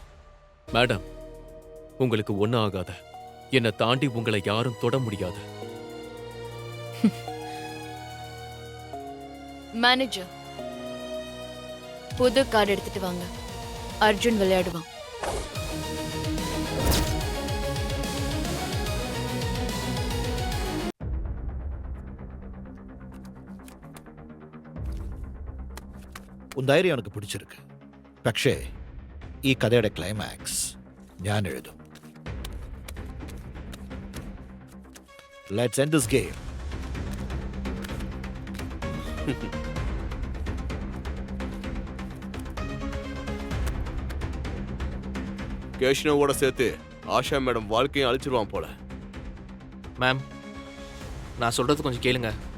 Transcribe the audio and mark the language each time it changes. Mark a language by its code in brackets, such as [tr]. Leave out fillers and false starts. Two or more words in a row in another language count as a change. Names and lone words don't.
[ta] மேடம், உங்களுக்கு ஒன்றும் ஆகாத. என்னை தாண்டி உங்களை யாரும் தொட முடியாது. மேனேஜர், புது கார்டு எடுத்துட்டு வாங்க. அர்ஜுன் விளையாடுவான். உன் தைரியம் எனக்கு பிடிச்சிருக்கு. [ml] പക്ഷേ ഈ കഥയുടെ ക്ലൈമാക്സ് ഞാൻ എഴുതും. [en] Let's end this game. [ta] கேஷ்னோவோட சேர்த்து ஆஷா மேடம் வாழ்க்கையும் அழிச்சிருவான் போல. மேம், நான் சொல்றது கொஞ்சம் கேளுங்க.